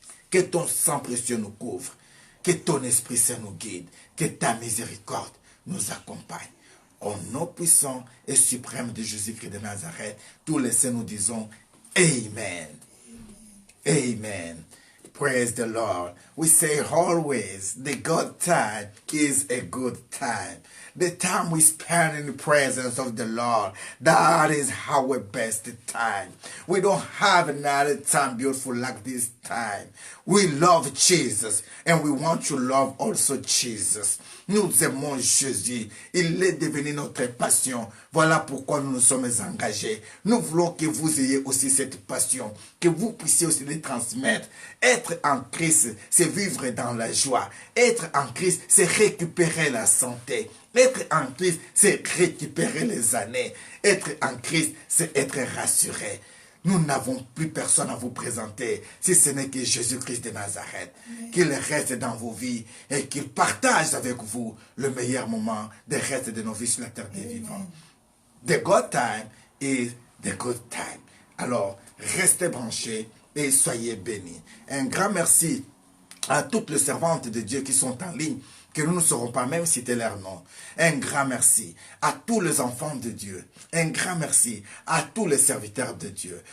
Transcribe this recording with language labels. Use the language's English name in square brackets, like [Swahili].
[French] Que ton sang précieux nous couvre. Que ton Esprit Saint nous guide. Que ta miséricorde nous accompagne. Au nom puissant et suprême de Jésus-Christ de Nazareth, tous les saints nous disons Amen. Amen. [English] Praise the Lord. We say always, the good time is a good time. The time we spend in the presence of the Lord, that is our best time. We don't have another time beautiful like this time. We love Jesus and we want to love also Jesus. [French] Nous aimons Jésus. Il est devenu notre passion. Voilà pourquoi nous nous sommes engagés. Nous voulons que vous ayez aussi cette passion, que vous puissiez aussi les transmettre. Être en Christ, c'est vivre dans la joie. Être en Christ, c'est récupérer la santé. Être en Christ, c'est récupérer les années. Être en Christ, c'est être rassuré. Nous n'avons plus personne à vous présenter si ce n'est que Jésus-Christ de Nazareth. Qu'il reste dans vos vies et qu'il partage avec vous le meilleur moment des restes de nos vies sur la terre des vivants. [English] The good time is the good time. [French] Alors, restez branchés et soyez bénis. Un grand merci à toutes les servantes de Dieu qui sont en ligne, que nous ne saurons pas même citer leur nom. Un grand merci à tous les enfants de Dieu. Un grand merci à tous les serviteurs de Dieu.